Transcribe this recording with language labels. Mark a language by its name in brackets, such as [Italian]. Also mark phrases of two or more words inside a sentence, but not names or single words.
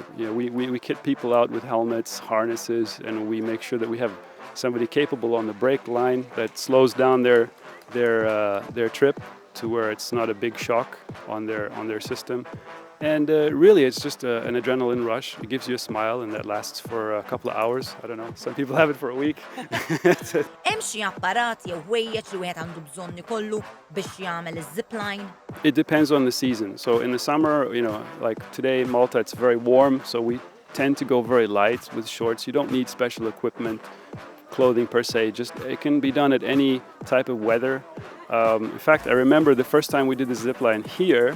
[English] We kit people out with helmets, harnesses, and we make sure that we have somebody capable on the brake line that slows down their trip to where it's not a big shock on their system. And really, it's just an adrenaline rush. It gives you a smile, and that lasts for a couple of hours. I don't know. Some people have it for a week. [Maltese] Hemm xi apparat jew ħwejjeġ li wieħed għandu bżonn ikollu biex jagħmel iż-zipline? [English] It depends on the season. So in the summer, like today in Malta, it's very warm, so we tend to go very light with shorts. You don't need special equipment, clothing [Latin] per se. [English] Just it can be done at any type of weather. In fact, I remember the first time we did the zipline here.